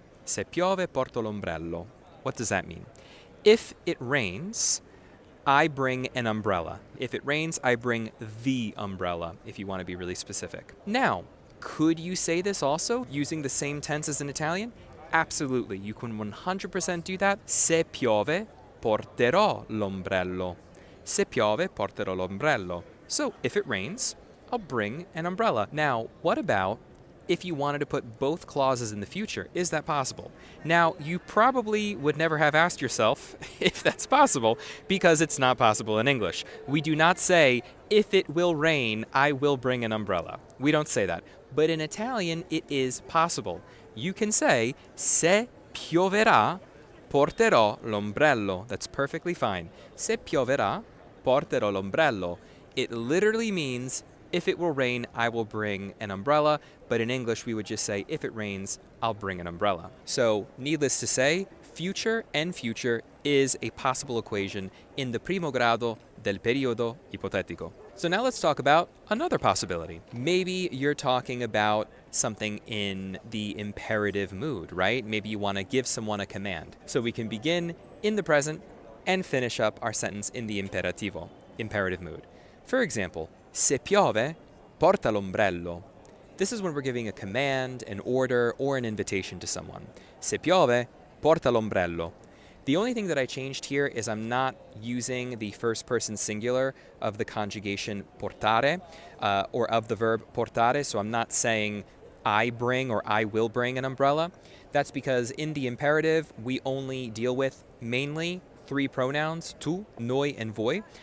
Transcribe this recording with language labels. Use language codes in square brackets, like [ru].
[it] Se piove, porto l'ombrello. [en] What does that mean? If it rains, I bring an umbrella. If it rains, I bring the umbrella, if you want to be really specific. Now, could you say this also using the same tense as in Italian? Absolutely. You can 100% do that. [it] Se piove, porterò l'ombrello. Se piove, porterò l'ombrello. [en] So, if it rains, I'll bring an umbrella. Now, what about if you wanted to put both clauses in the future? Is that possible? Now, you probably would never have asked yourself if that's possible because it's not possible in English. We do not say, if it will rain, I will bring an umbrella. We don't say that. But in Italian, it is possible. You can say, [it] se pioverà, porterò l'ombrello. [en] That's perfectly fine. [it] Se pioverà, porterò l'ombrello. [en] It literally means, if it will rain, I will bring an umbrella. But in English, we would just say, if it rains, I'll bring an umbrella. So, needless to say, future and future is a possible equation in the [it] primo grado del periodo ipotetico. [en] So now let's talk about another possibility. Maybe you're talking about something in the imperative mood, right? Maybe you want to give someone a command. So we can begin in the present and finish up our sentence in the imperativo, imperative mood. For example, [it] se piove, porta l'ombrello. [en] This is when we're giving a command, an order, or an invitation to someone. [it] Se piove, porta l'ombrello. [en] The only thing that I changed here is I'm not using the first person singular of the conjugation portare, or of the verb portare, so I'm not saying I bring or I will bring an umbrella. That's because in the imperative, we only deal with mainly 3 pronouns, tu, noi, and voi.